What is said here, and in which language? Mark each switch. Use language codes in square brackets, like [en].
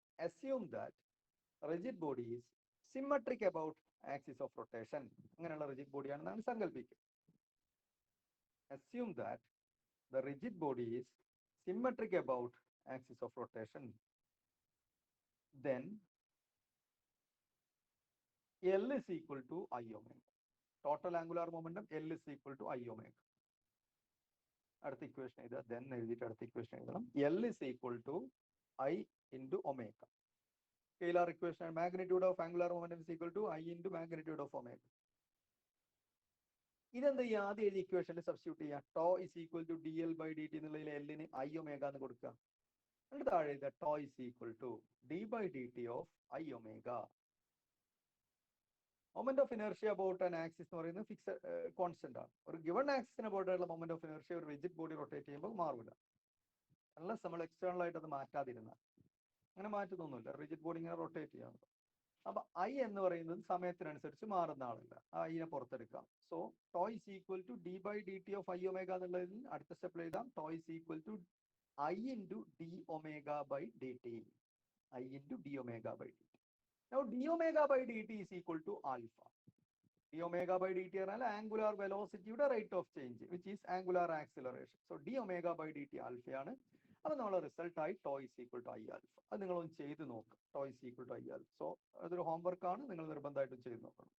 [en] Assume that rigid body is symmetric about axis of rotation. [ml] അങ്ങനെയുള്ള rigid body ആണെന്നാണ് സങ്കല്പിക്കുക. [en] Assume that the rigid body is symmetric about axis of rotation. Then L is equal to I omega. Total angular momentum L is equal to I omega. [ml] അടുത്ത equation എഴുതുക, then എഴുതിയിട്ട് അടുത്ത equation എഴുതണം. [en] L is equal to I into omega. Scalar equation, magnitude of angular momentum is equal to I into magnitude of omega. [ml] ഇതെന്താ ഈ ആദ്യം എഴുതിയ ഇക്വേഷനിൽ സബ്സ്റ്റിറ്റ്യൂട്ട് ചെയ്യാം. [en] tau is equal to dl by dt [ml] എന്നുള്ളതിൽ [en] L-ന് I omega എന്ന് കൊടുക്കുക. [ml] എന്നിട്ട് താഴെ എഴുതുക [en] tau is equal to d by dt of I omega. Moment of inertia about an axis എന്ന് പറയുന്നത് fix constant ആണ്. [ml] ഒരു ഗിവൺ ആക്സിസിന് അബൌട്ട് ആയിട്ടുള്ള മൊമെന്റ് ഓഫ് ഇനർഷ്യ ഒരു റിജിഡ് ബോഡി റൊട്ടേറ്റ് ചെയ്യുമ്പോൾ മാറില്ല, അൺലെസ് നമ്മൾ എക്സ്റ്റേണൽ ആയിട്ട് അത് മാറ്റാതിരുന്നാൽ. അങ്ങനെ മാറ്റുന്നൊന്നുമില്ല, റിജിഡ് ബോഡി ഇങ്ങനെ റൊട്ടേറ്റ് ചെയ്യാൻ. അപ്പൊ ഐ എന്ന് പറയുന്നത് സമയത്തിനനുസരിച്ച് മാറുന്ന ആളല്ല, ആ ഐനെ പുറത്തെടുക്കാം. [en] so tau is equal to d by dt of I omega [ml] എന്നുള്ളതിൽ അടുത്ത സ്റ്റെപ്പിൽ എഴുതാം [en] tau is equal to I into d omega by dt. I into d omega by dt. Now d omega by dt is equal to alpha. d omega by dt [ml] പറഞ്ഞാൽ [en] Angular വെലോസിറ്റിയുടെ rate of change, which is angular acceleration. So d omega by dt ആൽഫയാണ്. [ml] അപ്പൊ നമ്മളെ result ആയി [en] tau is equal to I alpha. [ml] അത് നിങ്ങളൊന്ന് ചെയ്ത് നോക്കുക, [en] tau is equal to I alpha. [ml] So അതൊരു homework ആണ്, നിങ്ങൾ നിർബന്ധമായിട്ടും ചെയ്ത് നോക്കണം.